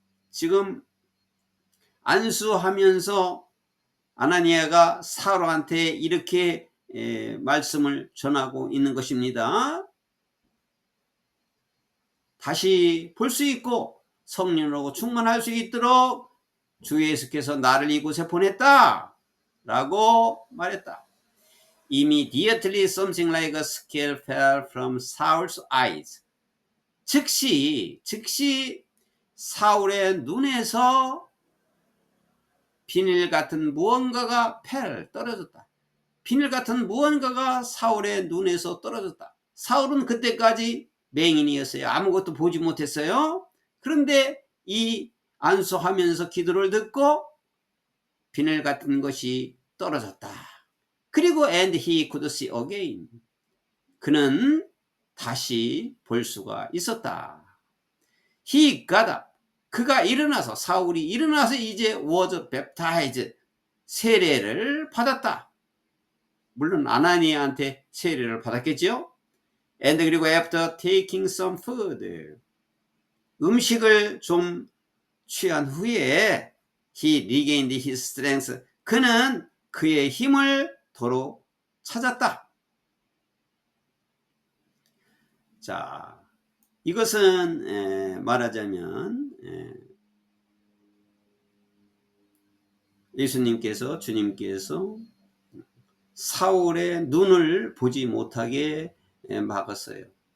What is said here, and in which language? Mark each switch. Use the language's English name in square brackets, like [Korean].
[Korean] 지금 안수하면서 아나니아가 사울한테 이렇게 말씀을 전하고 있는 것입니다. 다시 볼 수 있고 성령으로 충만할 수 있도록 주 예수께서 나를 이곳에 보냈다 라고 말했다. [English] Immediately something like a scale fell from Saul's eyes. [Korean] 즉시 사울의 눈에서 비닐 같은 무언가가 떨어졌다. 비닐 같은 무언가가 사울의 눈에서 떨어졌다. 사울은 그때까지 맹인이었어요. 아무것도 보지 못했어요. 그런데 이 안수하면서 기도를 듣고 비늘 같은 것이 떨어졌다. 그리고 [English] and he could see again. [Korean] 그는 다시 볼 수가 있었다. [English] He got up. [Korean] 그가 일어나서, 사울이 일어나서 이제 [English] was baptized. [Korean] 세례를 받았다. 물론 아나니아한테 세례를 받았겠죠. [English] And [Korean] 그리고 [English] after taking some food. [Korean] 음식을 좀 취한 후에 [English] he regained his strength. [Korean] 그는 그의 힘을 도로 찾았다. 자, 이것은 말하자면 예수님께서, 주님께서 사울의 눈을 보지 못하게 막았어요.